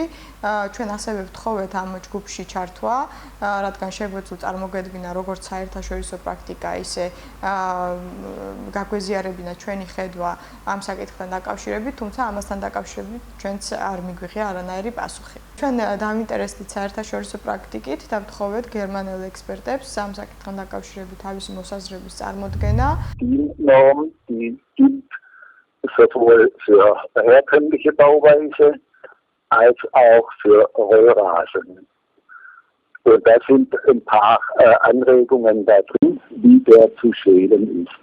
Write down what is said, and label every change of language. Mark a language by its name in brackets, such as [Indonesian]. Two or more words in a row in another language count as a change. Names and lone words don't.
[Georgian] ჩვენ ასევე ვთხოვეთ ამ ჯგუფში ჩართვა, რადგან შეგვეძლო წარმოგედგინა როგორც საერთაშორისო პრაქტიკა, ისე გაგვეზიარებინა მოგვიყვანა ჩვენი ხედვა ამ საკითხთან დაკავშირებით, თუმცა ამასთან დაკავშირებით ჩვენც არ მიგვიღია არანაირი პასუხი. ჩვენ დავინტერესდით საერთაშორისო პრაქტიკით და ვთხოვეთ გერმანელ ექსპერტებს ამ საკითხთან დაკავშირებით თავისი მოსაზრების წარმოდგენა. [German] Die Norm, die gibt sowohl für herkömmliche Bauweise als auch für Rollrasen. Und da sind ein paar Anregungen da drin, wie der zu schälen ist.